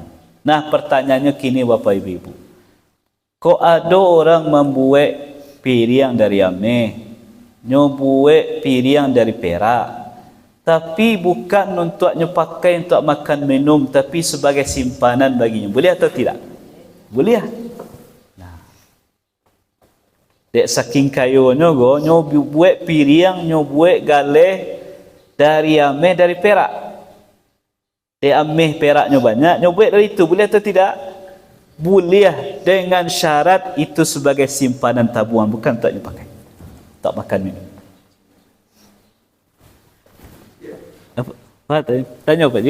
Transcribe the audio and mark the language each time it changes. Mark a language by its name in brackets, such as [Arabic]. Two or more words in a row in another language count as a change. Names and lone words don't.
[Indonesian] Nah, pertanyaannya kini Bapak Ibu, kok ada orang membuat piring dari ameh, nyobuat piring dari perak, tapi bukan untuk pakai untuk makan minum, tapi sebagai simpanan baginya. Boleh atau tidak? Boleh. [Minangkabau] Dek saking kayunya go, nyo buat piring, nyo buat galeh dari ameh, dari perak. Dek ameh peraknya banyak, nyo buat dari itu. [Indonesian] Boleh atau tidak? Boleh, dengan syarat itu sebagai simpanan tabungan, bukan tak nyo pakai. Tak makan minum. Apa? Tanya Pak Ji?